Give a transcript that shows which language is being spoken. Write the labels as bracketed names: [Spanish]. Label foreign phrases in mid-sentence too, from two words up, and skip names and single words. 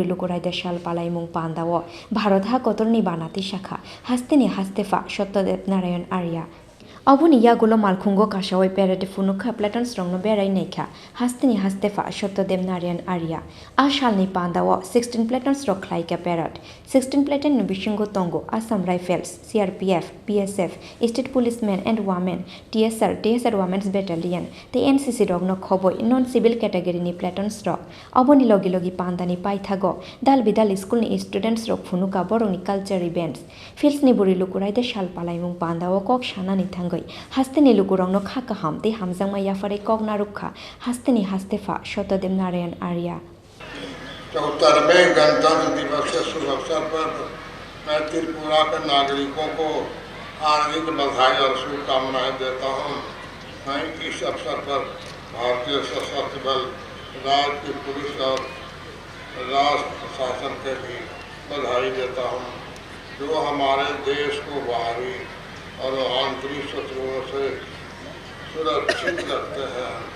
[Kok Borok] Lukuraida salpalai mung pandao Bharat Hakotorni Bana Tisakha hasteni hastefa Satyadev Narayan Arya Oboni yagulo malkhungo kasawai perede funukha platons rongno berai nekha hasteni hastefa Satyadev Narayan Arya ashalni pandao 16 platons rok khlaika parrot 16 platon ni bishingo tongo Assam Rifles [English] CRPF BSF State Policemen and Women TSR Women's Battalion the NCC [Kok Borok] rogno khoboi [English] non civil category [Kok Borok] ni platons rok oboni logi logi pandani paithago dal bidal school ni students rok funuka boroni [English] culture events [Kok Borok] Philsnibwrwi Lukuraida salpalai mung pandao kok shanani thango hasteni lukurong no khaka hamte hamjangma yafare kogna rukha hasteni hastefa Satyadev Narayan Arya [Hindi] 74वें गणतंत्र दिवस के शुभ अवसर पर मैं त्रिपुरा के नागरिकों को हार्दिक बधाई और शुभकामनाएं देता हूं। मैं इस अवसर पर भारतीय सशस्त्र बल राज्य की पुलिस और राष्ट्र प्रशासन के भी बधाई देता हूं, जो हमारे देश को बाहरी और आंतरिक शत्रुओं से सुरक्षित रखते हैं।